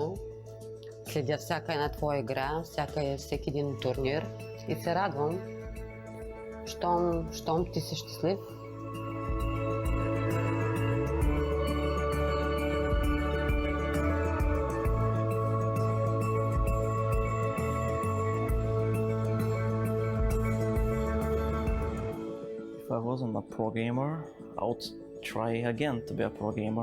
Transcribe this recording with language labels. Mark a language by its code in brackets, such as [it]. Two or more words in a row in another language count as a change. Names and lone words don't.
[bg] Следя всяка една твоя игра, всеки един турнир и се радвам, щом ти си щастлив. [en] If I wasn't a pro gamer, I would try again to be a pro gamer.